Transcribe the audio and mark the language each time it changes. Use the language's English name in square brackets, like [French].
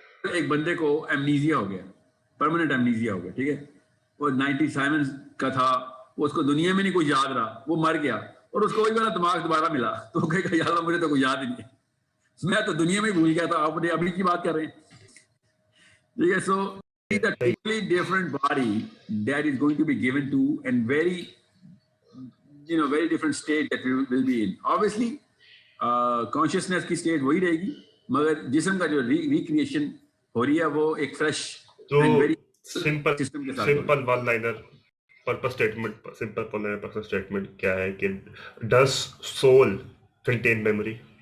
[Urdu] ایک بندے کو ایمنیزیا ہو گیا, پرماننٹ ایمنیزیا ہو گیا, ٹھیک ہے, وہ 97 کا تھا, وہ اس کو دنیا میں نہیں کوئی یاد رہا, وہ مر گیا, اور اس کو وہی والا دماغ دوبارہ ملا, تو وہ کہے گا یا اللہ مجھے تو کوئی یاد ہی نہیں, میں تو دنیا میں بھول گیا تھا, آپ نے ابھی کی بات کر رہے ہیں, ٹھیک ہے. [English] So it's a totally different body that is going to be given to, and very, you know, very different state that we will be in. [Urdu] Obviously consciousness کی state وہی رہے گی, مگر جسم کا جو ریکریشن ہو رہی ہے وہ ایک fresh [English] and very simple one liner purpose statement, simple one liner purpose statement [Urdu] کیا ہے کہ [English] Does soul contain memory?